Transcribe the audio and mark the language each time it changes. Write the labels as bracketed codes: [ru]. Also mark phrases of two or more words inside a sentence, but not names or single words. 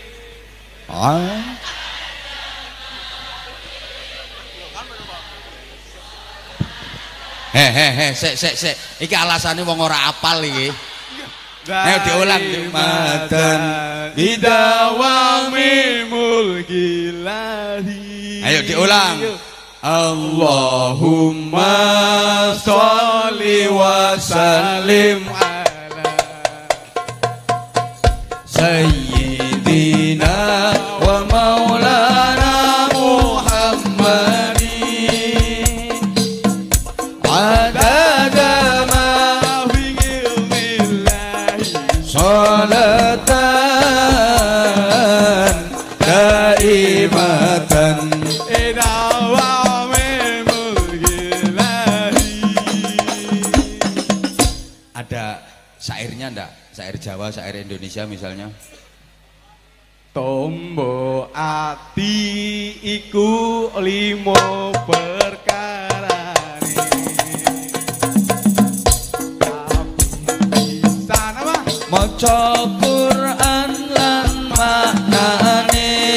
[jv] Sek. Iki alasane wong ora apal iki. Ayo diulang [ar] متن بدوام ملك الله. [jv] Ayo diulang. [ar] اللهم صل وسلم على سيدنا ومولانا محمد عدد ما في علم الله صلاة دائمة [id] syairnya ndak? Syair Jawa, syair Indonesia misalnya. [jv] Tombo ati iku limo perkarane. Sana mah maca Quran lan maknane.